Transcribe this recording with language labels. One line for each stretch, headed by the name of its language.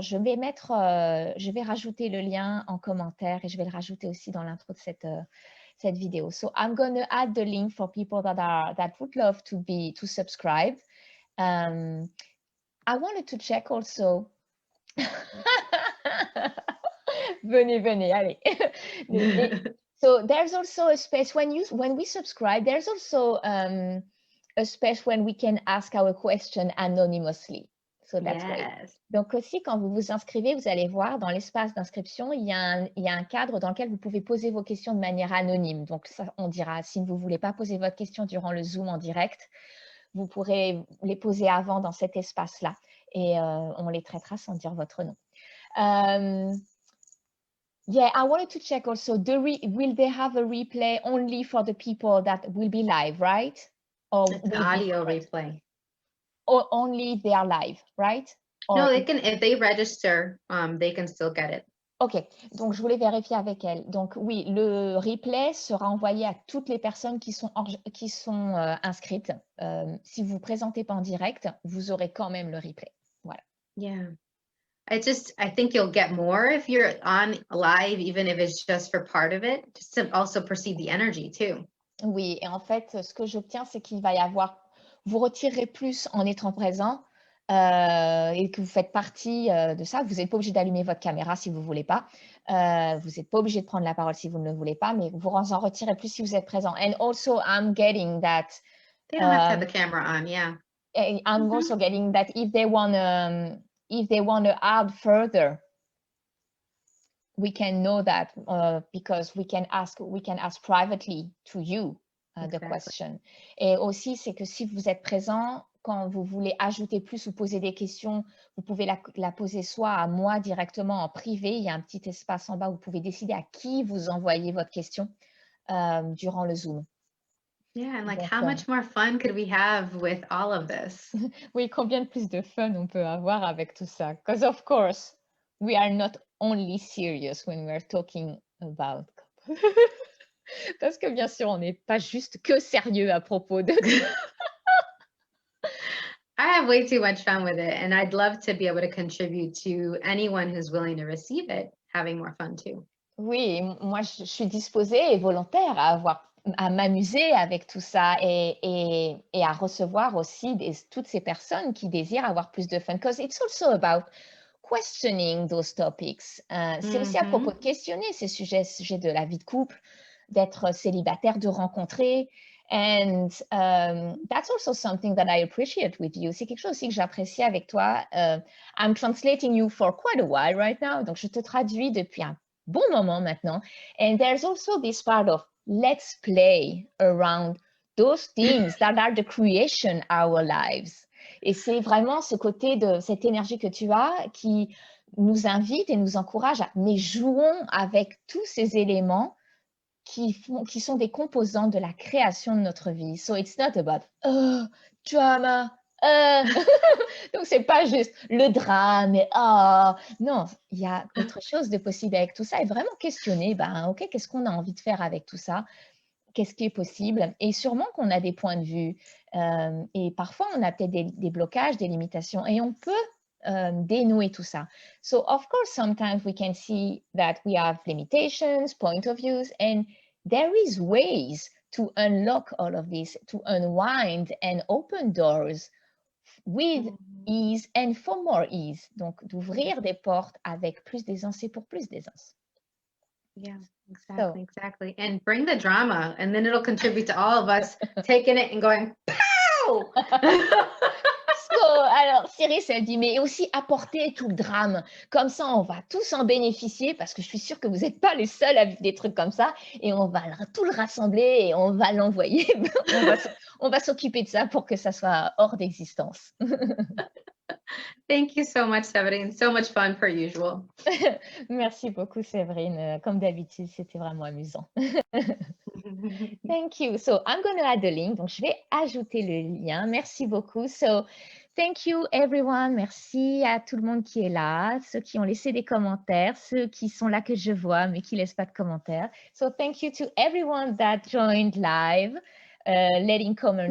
French: Je vais rajouter le lien en commentaire et je vais le rajouter aussi dans l'intro de cette vidéo.
English: So I'm going to add the link for people that would love to subscribe. I wanted to check also.
French: Venez, allez.
English: So there's also a space when we subscribe. There's also a space when we can ask our question anonymously. So that's great.
French: Donc aussi, quand vous vous inscrivez, vous allez voir dans l'espace d'inscription, il y a un cadre dans lequel vous pouvez poser vos questions de manière anonyme. Donc ça, on dira, si vous ne voulez pas poser votre question durant le Zoom en direct, vous pourrez les poser avant dans cet espace-là et on les traitera sans dire votre nom.
English: Yeah, I wanted to check also, will they have a replay only for the people that will be live, right? Or it's an audio replay. Or only if they are live, right? Or no, they can, if they register, they can still get it.
French: OK, donc je voulais vérifier avec elle. Donc oui, le replay sera envoyé à toutes les personnes qui sont, inscrites. Si vous vous présentez pas en direct, vous aurez quand même le replay. Voilà.
English: Yeah. I think you'll get more if you're on live, even if it's just for part of it, just to also perceive the energy too.
French: Oui, et en fait, ce que j'obtiens, c'est qu'il va y avoir vous retirerez plus en étant présent, et que vous faites partie, de ça. Vous n'êtes pas obligé d'allumer votre caméra si vous ne voulez pas. Vous n'êtes pas obligé de prendre la parole si vous ne le voulez pas, mais vous en retirez plus si vous êtes présent.
English: And also, I'm getting that, They don't have to have the camera on, yeah. I'm also getting that if they wanna add further, we can know that, because we can ask privately to you, the Exactly. question.
French: Et aussi, c'est que si vous êtes présent, quand vous voulez ajouter plus ou poser des questions, vous pouvez la poser soit à moi directement en privé, il y a un petit espace en bas où vous pouvez décider à qui vous envoyez votre question, durant le Zoom.
English: Yeah, and like
French: Donc,
English: how much more fun could we have with all of this?
French: oui, combien de plus de fun on peut avoir avec tout ça?
English: Because of course, we are not only serious when we are talking about.
French: Parce que bien sûr, on n'est pas juste que sérieux à propos de.
English: I have way too much fun with it, and I'd love to be able to contribute to anyone who's willing to receive it, having more fun too.
French: Oui, moi, je suis disposée et volontaire à m'amuser avec tout ça et à recevoir aussi toutes ces personnes qui désirent avoir plus de fun.
English: Because it's also about questioning those topics.
French: C'est aussi à propos de questionner ces sujets de la vie de couple, d'être célibataire, de rencontrer.
English: And that's also something that I appreciate with you.
French: C'est quelque chose aussi que j'apprécie avec toi.
English: I'm translating you for quite a while right now.
French: Donc, je te traduis depuis un bon moment maintenant.
English: And there's also this part of let's play around those things that are the creation our lives.
French: Et c'est vraiment ce côté de cette énergie que tu as qui nous invite et nous encourage à mais jouons avec tous ces éléments qui sont des composants de la création de notre vie.
English: So it's not about drama.
French: Donc c'est pas juste le drame et non, il y a autre chose de possible avec tout ça et vraiment questionner OK, qu'est-ce qu'on a envie de faire avec tout ça? Qu'est-ce qui est possible? Et sûrement qu'on a des points de vue et parfois on a peut-être des blocages, des limitations et on peut dénouer tout ça.
English: So of course sometimes we can see that we have limitations, point of views, and there is ways to unlock all of this, to unwind and open doors with ease and for more ease.
French: Donc d'ouvrir des portes avec plus d'aisance et pour plus d'aisance.
English: Yeah, exactly. And bring the drama, and then it'll contribute to all of us taking it and going, pow!
French: Alors, Siris, elle dit, mais aussi apporter tout le drame. Comme ça, on va tous en bénéficier parce que je suis sûre que vous n'êtes pas les seuls à vivre des trucs comme ça et on va tout le rassembler et on va l'envoyer. on va s'occuper de ça pour que ça soit hors d'existence.
English: Thank you so much, Severine. So much fun per usual.
French: Merci beaucoup, Séverine. Comme d'habitude, c'était vraiment amusant.
English: Thank you. So I'm going to add the link.
French: Donc, je vais ajouter le lien. Merci beaucoup.
English: So, thank you everyone.
French: Merci à tout le monde qui est là, ceux qui ont laissé des commentaires, ceux qui sont là que je vois mais qui laissent pas de commentaires.
English: So, thank you to everyone that joined live, letting comments